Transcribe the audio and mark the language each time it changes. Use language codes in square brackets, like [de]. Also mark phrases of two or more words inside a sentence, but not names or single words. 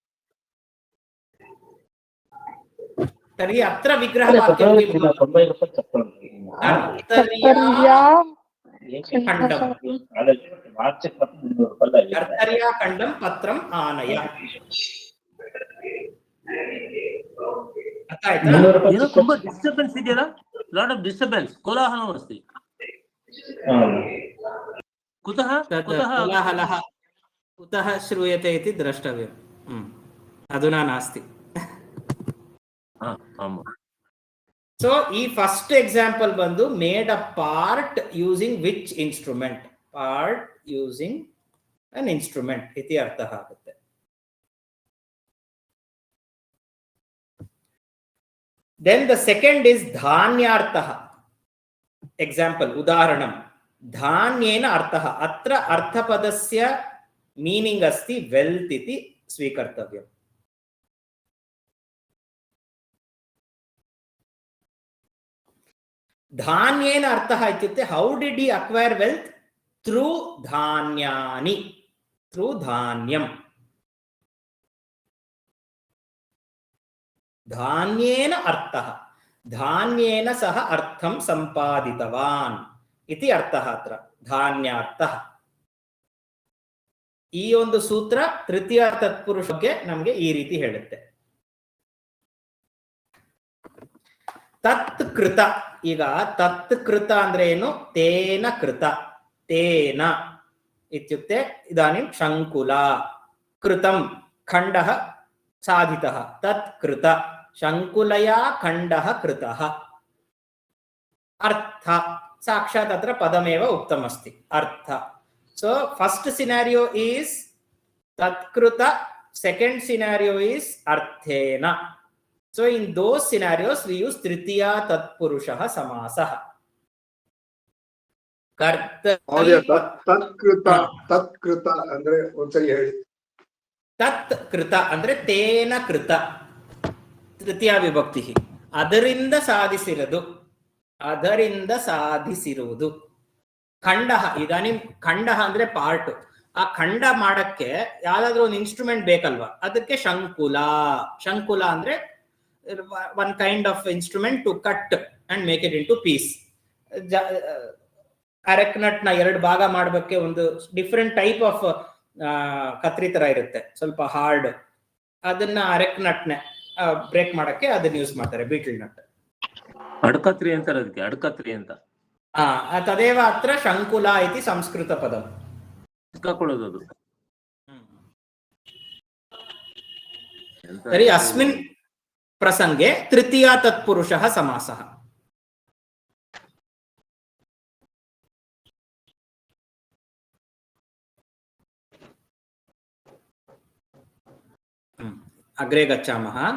[sa] ಸರಿ, ಅತ್ರ ವಿಗ್ರಹ ವಾಕ್ಯ ಕರ್ತರ್ಯಾ ಖಂಡಂ ಪತ್ರಂ ಆನಯ। [kn] ಅರ್ಥ ಆಯ್ತಾ? ಏನೋ ತುಂಬಾ ಡಿಸ್ಟರ್ಬೆನ್ಸ್ ಇದೆಯಲ್ಲ, [en] lot of disturbance, [sa] ಕೋಲಾಹಲಂ ಅಸ್ತಿ. ಕುತಃ तत् ಕುತಃ कोलाहलः कुतः श्रूयते इति द्रष्टव्यम्. अधुना नास्ति. [en] So ಈ first example ಬಂದು made a part using which instrument, part using an instrument [kn] ಇತಿ ಅರ್ಥ ಆಗುತ್ತೆ. [en] then the second is ಧಾನ್ಯಾರ್ಥಃ. [sa] ಎಕ್ಸಾಂಪಲ್ ಉದಾಹರಣಂ ಧಾನ್ಯೇನ ಅರ್ಥಃ. ಅತ್ರ ಅರ್ಥಪದಸ್ಯ ಮೀನಿಂಗ್ ಅಸ್ತಿ ವೆಲ್ತ್ ಇತಿ ಸ್ವೀಕರ್ತವ್ಯಂ. ಧಾನ್ಯೇನ ಅರ್ಥಃ ಇತ್ಯುಕ್ತೆ [en] how did he acquire wealth? [sa] ಥ್ರೂ ಧಾನ್ಯಾನಿ, ಥ್ರೂ ಧಾನ್ಯಂ. ಧಾನ್ಯೇನ ಅರ್ಥಃ, ಧಾನ್ಯೇನ ಸಹ ಅರ್ಥಂ ಸಂಪಾದಿತವಾನ್ ಇತಿ ಅರ್ಥಃ. ಅತ್ರ ಧಾನ್ಯಾರ್ಥಃ. [kn] ಈ ಒಂದು ಸೂತ್ರ ತೃತೀಯ ತತ್ಪುರುಷಕ್ಕೆ ನಮಗೆ ಈ ರೀತಿ ಹೇಳುತ್ತೆ. [sa] ತತ್ ಕೃತ. [kn] ಈಗ [sa] ತತ್ ಕೃತ [kn] ಅಂದ್ರೆ ಏನು? [sa] ತೇನ ಕೃತ. ತೇನ ಇತ್ಯುಕ್ತೆ ಇದಾನಿಂ ಶಂಕುಲ ಕೃತಂ ಖಂಡಃ ಸಾಧಿತಃ. ತತ್ ಕೃತ ಶಂಕುಲಯಾ ಖಂಡಃ ಕೃತಃ. ಅರ್ಥ ಸಾಕ್ಷಾತ್ ಅತ್ರ ಪದಮೇವ ಉಕ್ತಮಸ್ತಿ, ಅರ್ಥ. [en] so first scenario is ತತ್ಕೃತ, second scenario is ಅರ್ಥೇನ. So in those scenarios we use [sa] तृतीय तत्पुरुषः समासः. [kn] ತತ್ಕೃತ ಅಂದ್ರೆ ಒಂದ್ಸರಿ ಹೇಳಿ. [sa] ತತ್ ಕೃತ ಅಂದ್ರೆ ತೇನ ಕೃತ, ತೃತೀಯ ವಿಭಕ್ತಿ. [kn] ಅದರಿಂದ ಸಾಧಿಸಿರುವುದು, ಅದರಿಂದ ಸಾಧಿಸಿರುವುದು. ಖಂಡ. ಇದಾನಿ ಖಂಡ ಅಂದ್ರೆ ಪಾರ್ಟ್. ಆ ಖಂಡ ಮಾಡಕ್ಕೆ ಯಾವ್ದಾದ್ರು ಒಂದು ಇನ್ಸ್ಟ್ರೂಮೆಂಟ್ ಬೇಕಲ್ವಾ? ಅದಕ್ಕೆ ಶಂಕುಲ. ಶಂಕುಲ ಅಂದ್ರೆ [en] one kind of instrument to cut and make it into piece. [kn] ಅರೆಕ್ನಟ್ ನ ಎರಡು ಭಾಗ ಮಾಡಕ್ಕೆ ಒಂದು [en] different type of [kn] ಕತ್ರಿ ತರ ಇರುತ್ತೆ, ಸ್ವಲ್ಪ ಹಾರ್ಡ್. ಅದನ್ನ ಅರೆಕ್ನಟ್ ನ ಬ್ರೇಕ್ ಮಾಡಕ್ಕೆ ಅದನ್ನ ಯೂಸ್ ಮಾಡ್ತಾರೆ, [en] betel nut. [kn] ಅಡ್ಕತ್ರಿ ಅಂತಾರೆ ಅದಕ್ಕೆ, ಅಡ್ಕತ್ರಿ ಅಂತ. [sa] ತದೇವ ಅತ್ರ ಶಂಕುಲ ಇತಿ ಸಂಸ್ಕೃತ ಪದಂ. [kn] ಸಿಕ್ಕಾಕೊಳ್ಳೋದು ಅದು. [sa] ತರ್हि ಅಸ್ಮಿನ್ ಪ್ರಸಂಗೆ ತೃತೀಯ ತತ್ಪುರುಷಃ ಸಮಾಸಃ. अग्रे गच्छामः.